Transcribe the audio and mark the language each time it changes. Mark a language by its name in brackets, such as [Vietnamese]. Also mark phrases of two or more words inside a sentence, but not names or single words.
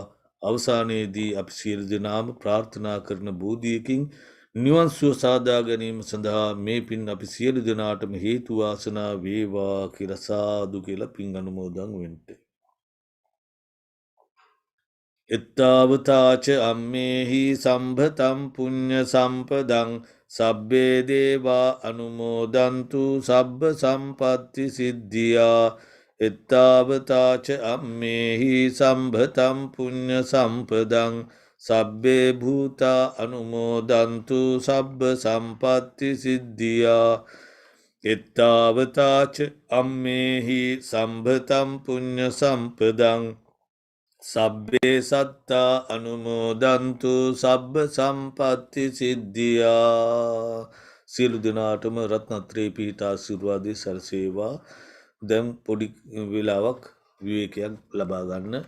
[Sinhala] අවසානයේදී අපි සියලු දෙනාම ප්‍රාර්ථනා කරන බෝධියකින් නිවන් සුව සාදා ගැනීම සඳහා මේ පින් අපි සියලු දෙනාටම හේතු වාසනා වේවා කියලා සාදු කියලා පින් අනුමෝදන් වෙන්න. [Pali] එත්තාවතාච අම්මේහි සම්භතම් පුඤ්ඤ සම්පදං සබ්බේ දේවා අනුමෝදන්තු සබ්බ සම්පත්ති සිද්ධියා. එත්තාවතාච අම්මේහි සම්භතම් පුඤ්ඤ සම්පදං සබ්බේ භූතා අනුමෝදන්තු සබ්බ සම්පත්ති සිද්ධියා. එත්තාවතාච අම්මේහි සම්භතම් පුඤ්ඤ සම්පදං සබ්බේ සත්තා අනුමෝදන්තු සබ්බ සම්පත්ති සිද්ධියා. [Sinhala] සියලු දෙනාටම රත්නත්‍රේ පිහිටා ආශිර්වාදය සැලසේවා. දැන් පොඩි වෙලාවක් විවේකයක් ලබා ගන්න.